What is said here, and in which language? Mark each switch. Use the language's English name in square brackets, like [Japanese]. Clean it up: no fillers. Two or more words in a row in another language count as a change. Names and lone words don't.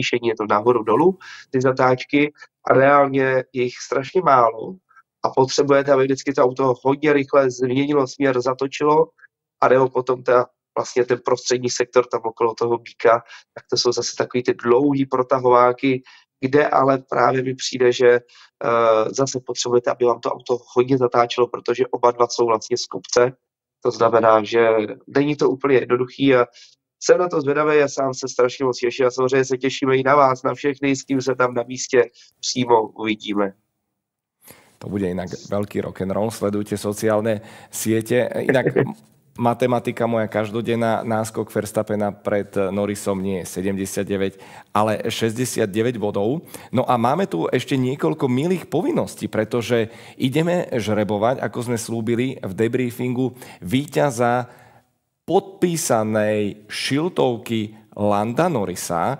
[Czech] je to nahoru dolů, ty zatáčky, a reálně je jich strašně málo a potřebujete, aby vždycky to auto hodně rychle změnilo směr, zatočilo a nebo potom vlastně ten prostřední sektor tam okolo toho býka, tak to jsou zase takový ty dlouhý protahováky, kde ale právě mi přijde, že zase potřebujete, aby vám to auto hodně zatáčelo, protože oba dva jsou vlastně z kopce. To znamená, že není to úplně jednoduchý a jsem na to zvědavý a sám se strašně moc těším a samozřejmě se těšíme i na vás, na všechny, s kým se tam na místě přímo uvidíme. [Slovak] To bude inak veľký rock'n'roll, sledujte sociálne siete. Inak matematika moja každodenná, náskok Verstappena pred Norrisom nie je 79, ale 69 bodov. No a máme tu ešte niekoľko milých povinností, pretože ideme žrebovať, ako sme slúbili v debriefingu, víťaza podpísanej šiltovky Landa Norrisa.